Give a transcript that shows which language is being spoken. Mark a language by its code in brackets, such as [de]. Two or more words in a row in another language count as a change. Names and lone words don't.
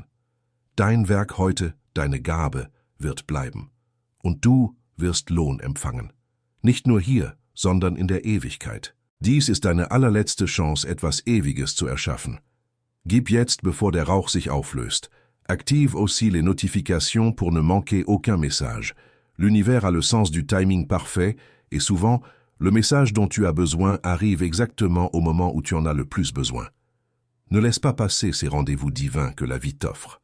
[de] Dein Werk heute, deine Gabe, wird bleiben. Und du wirst Lohn empfangen. Nicht nur hier, sondern in der Ewigkeit. Dies ist deine allerletzte Chance, etwas Ewiges zu erschaffen. Gib jetzt, bevor der Rauch sich auflöst. [fr] Active aussi les notifications pour ne manquer aucun message. L'univers a le sens du timing parfait et souvent, le message dont tu as besoin arrive exactement au moment où tu en as le plus besoin. Ne laisse pas passer ces rendez-vous divins que la vie t'offre.